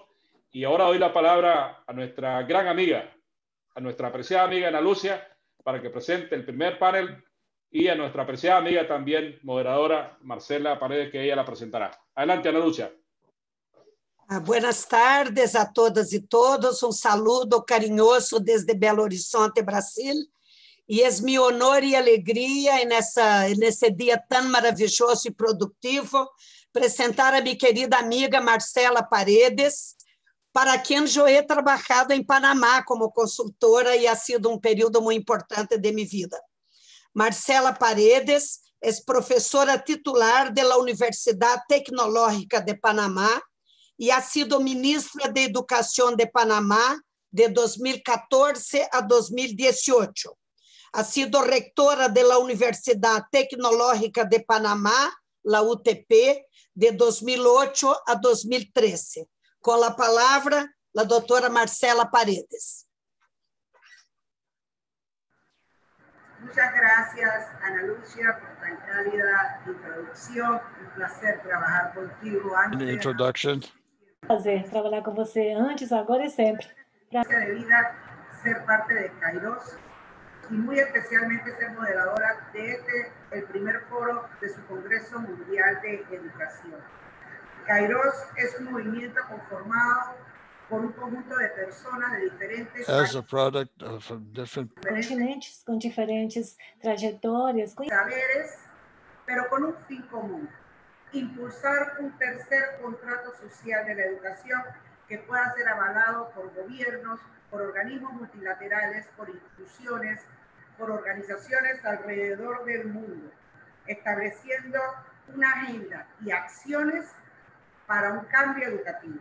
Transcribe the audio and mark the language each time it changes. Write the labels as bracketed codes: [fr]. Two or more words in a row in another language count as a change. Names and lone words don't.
[es] Y ahora doy la palabra a nuestra gran amiga, a nuestra apreciada amiga Ana Lucia, para que presente el primer panel, y a nuestra apreciada amiga también, moderadora Marcela Paredes, que ella la presentará. Adelante, Ana Lucia. Buenas tardes a todas [pt] e todos, saludo carinhoso desde Belo Horizonte, Brasil, e é meu honor e alegria nesse dia tão maravilhoso e produtivo apresentar a minha querida amiga Marcela Paredes, para quem eu he trabalhado em Panamá como consultora e [es] ha sido [pt] período muito importante de minha vida. Marcela Paredes é professora titular da Universidade Tecnológica de Panamá e [es] ha sido [pt] ministra de Educação de Panamá de 2014 a 2018. [es] Ha sido [pt] rectora da Universidade Tecnológica de Panamá, la UTP, de 2008 a 2013. Com a palavra, a doutora Marcela Paredes. [es] Muchas gracias, Ana Lucia, por tan cálida introducción. Un placer trabajar contigo antes. Introduction. [pt] Prazer trabalhar com você antes, agora e sempre. [es] De vida ser parte de Kairos y muy especialmente ser moderadora de el primer foro de su Congreso Mundial de Educación. Kairos es un movimiento conformado por un conjunto de personas de diferentes [en] As a product of different [pt] continentes, com diferentes trajetórias, com saberes, [es] pero con un fin común: impulsar un tercer contrato social de la educación que pueda ser avalado por gobiernos, por organismos multilaterales, por instituciones, por organizaciones alrededor del mundo, estableciendo una agenda y acciones para un cambio educativo.